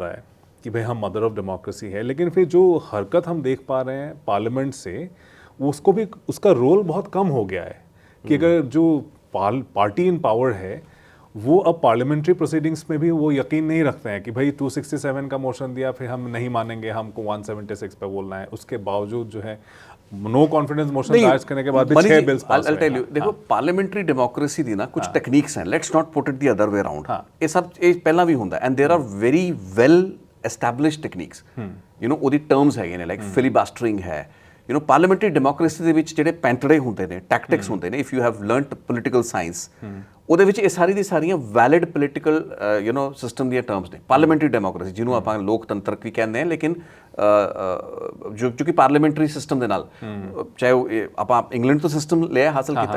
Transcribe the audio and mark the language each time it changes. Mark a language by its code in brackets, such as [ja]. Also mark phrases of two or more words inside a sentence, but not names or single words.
[hi] रहा है कि भाई हम [en] mother of democracy [hi] है, लेकिन फिर जो हरकत हम देख पा रहे हैं पार्लियामेंट से, उसको भी उसका रोल बहुत कम हो गया है कि अगर जो [en] party in power [hi] है वो अब [en] parliamentary proceedings [hi] में भी वो यकीन नहीं रखते हैं कि भाई 267 का मोशन दिया फिर हम नहीं मानेंगे, हमको 176 पे बोलना है, उसके बावजूद जो है [en] no confidence motion [hi] दर्ज करने के बाद भी 6 [en] bills pass [hi] हुए हैं। [en] देखो parliamentary democracy [hi] दी ना कुछ [en] टेक्निक्स हैं, let's not put it the other way around. [hi] ये सब ये पहला भी [en] ਹੁੰਦਾ and there are very well established techniques, you know [pa] ਉਹਦੀ ਟਰਮਸ ਹੈਗੇ ਨੇ, [en] like filibustering ਹੈ। you know parliamentary democracy [pa] ਦੇ ਵਿੱਚ ਜਿਹੜੇ ਪੈਂਤੜੇ ਹੁੰਦੇ ਨੇ, ਟੈਕਟਿਕਸ ਹੁੰਦੇ ਨੇ, [en] if you have learned political science, [pa] ਉਹਦੇ ਵਿੱਚ ਇਹ ਸਾਰੀ ਦੀ ਸਾਰੀਆਂ [en] valid political you know system [pa] ਦੀਆਂ ਟਰਮਸ ਨੇ। [en] parliamentary democracy [pa] ਜਿਹਨੂੰ ਆਪਾਂ ਲੋਕਤੰਤਰ ਵੀ ਕਹਿੰਦੇ ਹਾਂ, ਲੇਕਿਨ ਜੋ ਕਿ [en] parliamentary system [pa] ਦੇ ਨਾਲ, ਚਾਹੇ ਉਹ ਆਪਾਂ ਇੰਗਲੈਂਡ ਤੋਂ ਸਿਸਟਮ ਲਿਆ ਹਾਸਲ ਕੀਤਾ।